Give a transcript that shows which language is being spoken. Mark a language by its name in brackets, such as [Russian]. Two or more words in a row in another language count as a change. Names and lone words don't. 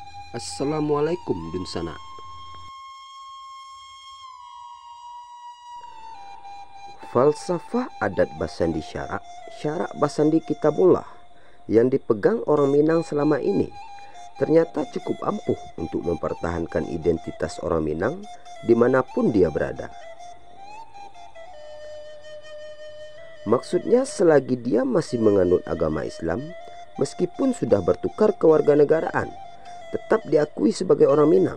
[Indonesian] Assalamualaikum Dunsana. Falsafah adat [Minangkabau] Basandi Syarak, Syarak Basandi Kitabullah [Indonesian] yang dipegang orang Minang selama ini ternyata cukup ampuh untuk mempertahankan identitas orang Minang dimanapun dia berada. Maksudnya selagi dia masih menganut agama Islam, meskipun sudah bertukar kewarganegaraan, tetap diakui sebagai orang Minang.